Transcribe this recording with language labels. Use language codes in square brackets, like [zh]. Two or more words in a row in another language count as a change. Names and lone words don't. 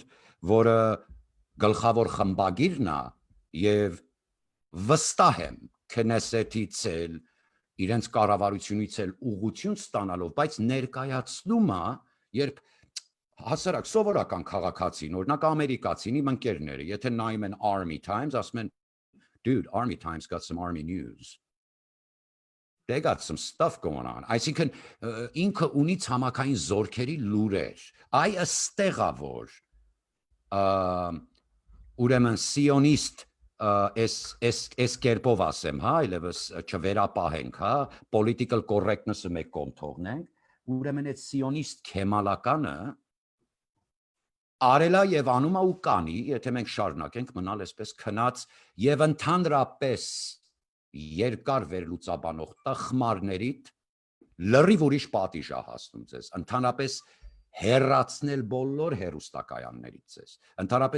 [hy] որը գլխավոր խմբագիրն է եւ վստահ եմ Քնեսետից էլ իրենց կառավարությունից էլ ուղղություն ստանալով, բայց ներկայացնում է, երբ հասարակ սովորական քաղաքացին, օրինակ ամերիկացին իմ ընկերները, եթե նայում են Army Times, ասում են, [en] dude, Army Times got some Army news. They got some stuff going on. [hy] Այսինքն ինքը ունի ցամաքային զորքերի լուրեր։ Այ ըստեղ է որ ուրեմն սիոնիստ այս կերպով ասեմ, հա, այլևս չվերապահենք, հա, [en] political correctness- [hy] ը մեկ կողմ թողնենք, ուրեմն այդ սիոնիստ քեմալականը արելա եւ անումա ու կանի, եթե մենք շարունակենք մնալ այսպես քնած եւ ընդհանրապես երկար վերլուծաբանող տխմարներիդ լրիվ ուրիշ պատիժ է հասնում ձեզ, ընդհանրապես հեռացնել բոլոր հեռուստակայաններից ձեզ, ընդհանրապես